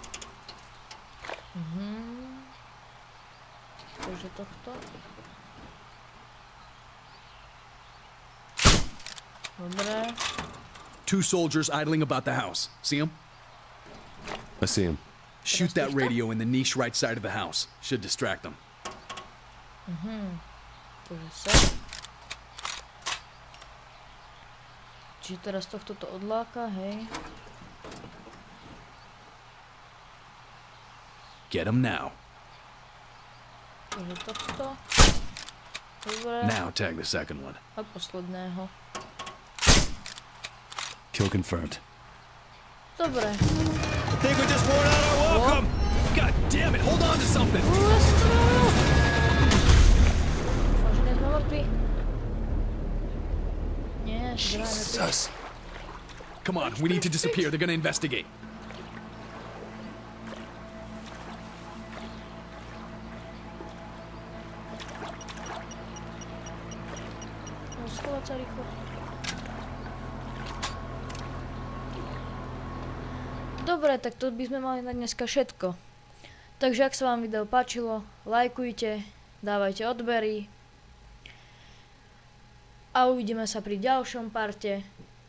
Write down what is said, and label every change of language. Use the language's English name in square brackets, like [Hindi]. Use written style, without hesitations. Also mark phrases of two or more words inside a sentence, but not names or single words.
[Slovak] Takže tohto. Dobre. [English] Two soldiers idling about the house. See him? I see him. Shoot that radio in the niche right side of the house. Should distract them. [Slovak] Takže sa. Čiže teraz tohto to odláka, hej. [English] Get him now. [Slovak] Takže tohto. Dobre. [English] Now tag the second one. [Slovak] A posledného. [English] Kill confirmed. [Slovak] Dobre. [English] I think we just wore out our welcome. God damn it! Hold on to something. [Slovak] Ja som to robil. Dúfam, že nie sme mŕtvi. Nie, že sme mŕtvi. [English] Jesus. Come on, we need to disappear. They're gonna investigate. [Slovak] No, schovať sa rýchlo. Dobre, tak to by sme mali na dneska všetko. Takže ak sa vám video páčilo, lajkujte, dávajte odbery a uvidíme sa pri ďalšom parte.